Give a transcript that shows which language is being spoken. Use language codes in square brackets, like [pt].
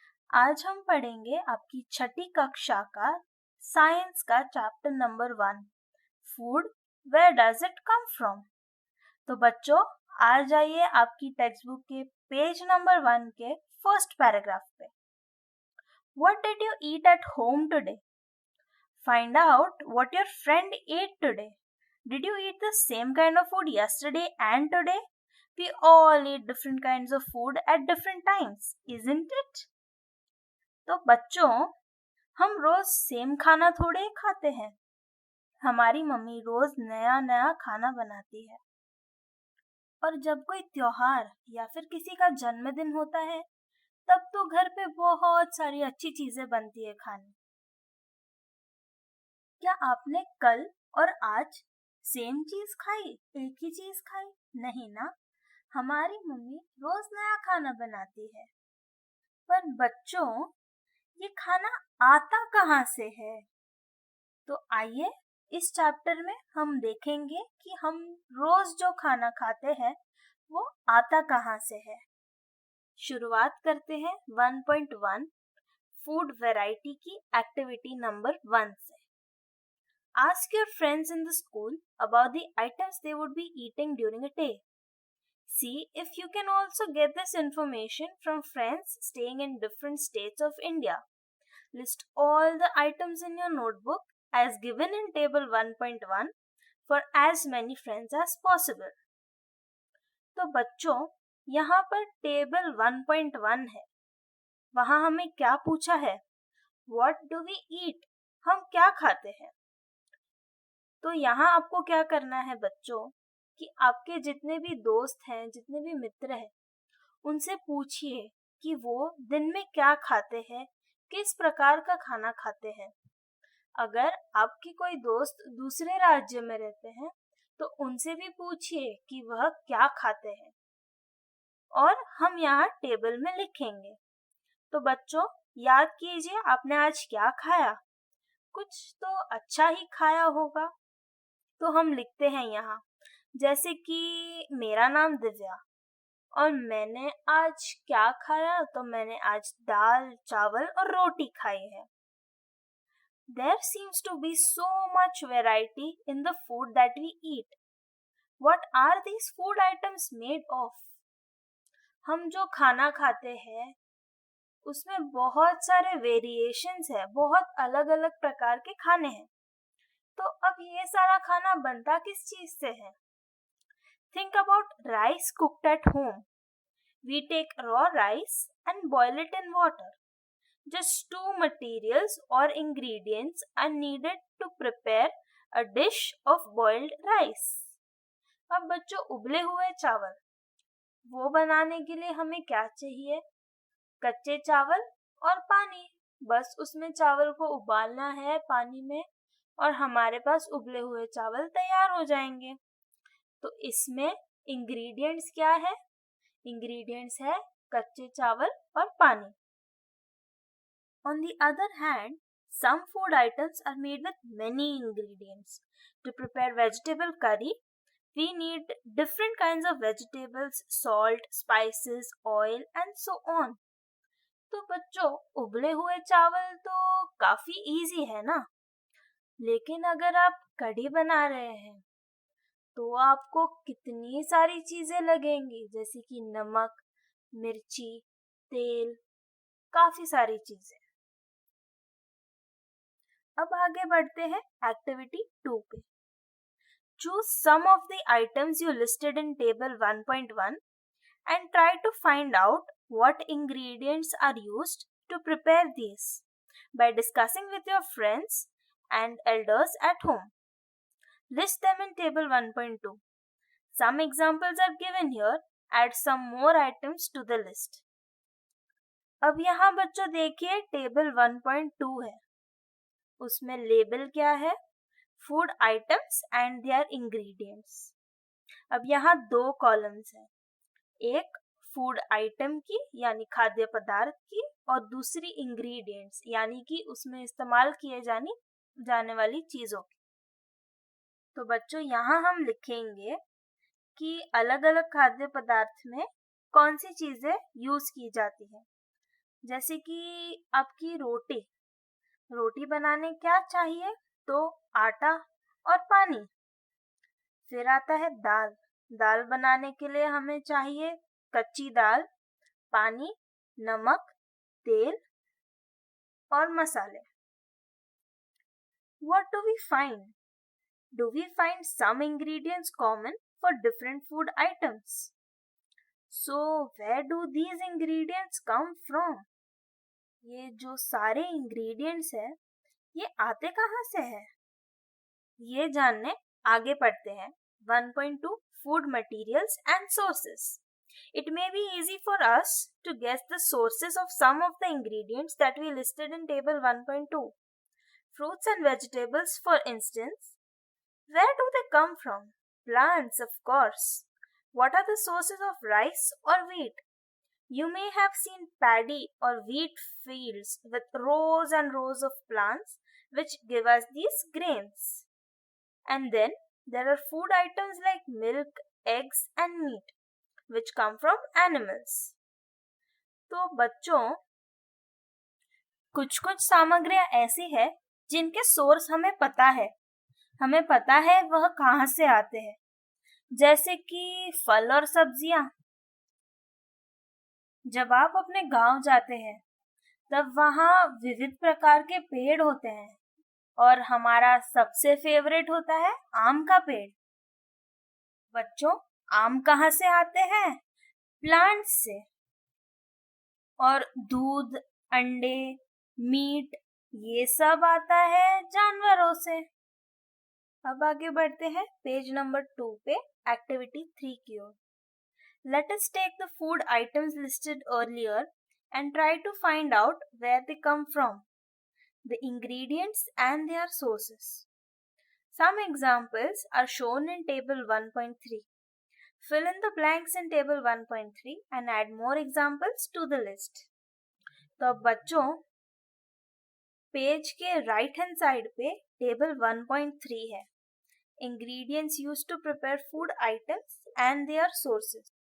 [hi] आज हम पढ़ेंगे आपकी छठी कक्षा का साइंस का chapter number 1, [en] Food, where does it come from. [hi] तो बच्चों, आ जाइए आपकी टेक्स्ट बुक के पेज नंबर 1 के फर्स्ट पैराग्राफ पे। [en] What did you eat at home today? Find out what your friend ate today. Did you eat the same kind of food yesterday and today? We all eat different kinds of food at different times, isn't it? [hi] तो बच्चों, हम रोज same खाना थोड़े ही खाते हैं। हमारी mummy रोज नया नया खाना बनाती है। और जब कोई त्योहार या फिर किसी का जन्मदिन होता है, तब तो घर पे बहुत सारी अच्छी चीजें बनती है खाने। क्या आपने कल और आज सेम चीज खाई, एक ही चीज खाई? नहीं ना। हमारी मम्मी रोज नया खाना बनाती है। पर बच्चों, ये खाना आता कहाँ से है? तो आइए इस चैप्टर में हम देखेंगे कि हम रोज जो खाना खाते हैं वो आता कहाँ से है। शुरुआत करते हैं 1.1 फूड वैरायटी की एक्टिविटी नंबर 1 से। [en] Ask your friends in the school about the items they would be eating during a day. See if you can also get this information from friends staying in different states of India. List all the items in your notebook as given in table 1.1 for as many friends as possible. [hi] तो बच्चों, यहाँ पर table 1.1 है। वहाँ हमें क्या पूछा है? [en] What do we eat? [hi] हम क्या खाते हैं? तो यहाँ आपको क्या करना है बच्चों कि आपके जितने भी दोस्त हैं, जितने भी मित्र हैं, उनसे पूछिए कि वो दिन में क्या खाते हैं, किस प्रकार का खाना खाते हैं। अगर आपके कोई दोस्त दूसरे राज्य में रहते हैं तो उनसे भी पूछिए कि वह क्या खाते हैं और हम यहाँ टेबल में लिखेंगे। तो बच्चों, याद कीजिए आपने आज क्या खाया। कुछ तो अच्छा ही खाया होगा। तो हम लिखते हैं यहाँ, जैसे कि मेरा नाम दिव्या और मैंने आज क्या खाया, तो मैंने आज दाल, चावल और रोटी खाई है। [en] There seems to be so much variety in the food that we eat. What are these food items made of? [hi] हम जो खाना खाते हैं उसमें बहुत सारे वेरिएशंस है, बहुत अलग अलग प्रकार के खाने हैं। तो अब ये सारा खाना बनता किस चीज से है? [en] Think about rice cooked at home. We take raw rice and boil it in water. Just two materials or ingredients are needed to prepare a dish of boiled rice. [hi] अब बच्चों, उबले हुए चावल, वो बनाने के लिए हमें क्या चाहिए? कच्चे चावल और पानी। बस उसमें चावल को उबालना है पानी में और हमारे पास उबले हुए चावल तैयार हो जाएंगे। तो इसमें इंग्रेडिएंट्स क्या है? इंग्रेडिएंट्स है कच्चे चावल और पानी। [en] On the other hand, some food items are made with many ingredients. To prepare vegetable curry, we need different kinds of vegetables, salt, spices, oil and so on. [hi] तो बच्चों, उबले हुए चावल तो काफी इजी है ना। लेकिन अगर आप कढ़ी बना रहे हैं तो आपको कितनी सारी चीजें लगेंगी, जैसे कि नमक, मिर्ची, तेल, काफी सारी चीजें। अब आगे बढ़ते हैं एक्टिविटी 2 पे। [en] Choose some of the items you listed in table 1.1 and try to find out what ingredients are used to prepare these by discussing with your friends and elders at home. List them in table 1.2. Some examples are given here. Add some more items to the list. [hi] अब यहाँ बच्चों देखिए table 1.2 है। उसमें label क्या है? [en] Food items and their ingredients. [hi] अब यहाँ दो कॉलम्स हैं, एक फूड आइटम की यानी खाद्य पदार्थ की, और दूसरी इंग्रेडिएंट्स यानी कि उसमें इस्तेमाल किए जाने वाली चीजों की। तो बच्चों यहाँ हम लिखेंगे कि अलग अलग खाद्य पदार्थ में कौन सी चीजें यूज की जाती है। जैसे कि आपकी रोटी बनाने क्या चाहिए, तो आटा और पानी। फिर आता है दाल बनाने के लिए हमें चाहिए कच्ची दाल, पानी, नमक, तेल और मसाले। [en] What do we find? Do we find some ingredients common for different food items? So where do these ingredients come from? [hi] ये जो सारे ingredients है, ये आते कहाँ से है? ये जानने आगे पढ़ते हैं 1.2 [en] Food Materials and Sources. It may be easy for us to guess the sources of some of the ingredients that we listed in table 1.2. Fruits and vegetables, for instance. Where do they come from? Plants, of course. What are the sources of rice or wheat? You may have seen paddy or wheat fields with rows and rows of plants which give us these grains. And then there are food items like milk, eggs and meat which come from animals. [hi] तो बच्चों, कुछ सामग्रियां ऐसी है जिनके source हमें पता है वह कहाँ से आते हैं। जैसे कि फल और सब्जियां। जब आप अपने गांव जाते हैं तब वहाँ विविध प्रकार के पेड़ होते हैं और हमारा सबसे फेवरेट होता है आम का पेड़। बच्चों, आम कहाँ से आते हैं? प्लांट से। और दूध, अंडे, मीट ये सब आता है जानवरों से। अब आगे बढ़ते हैं पेज नंबर 2 पे एक्टिविटी 3 की ओर। [en] Let us take the food items listed earlier and try to find out where they come from, the ingredients and their sources. Some examples are shown in table 1.3. Fill in the blanks in table 1.3 and add more examples to the list. [hi] तो अब बच्चों, page के right hand side पे table 1.3 है। [en] Ingredients used to prepare food items and their sources.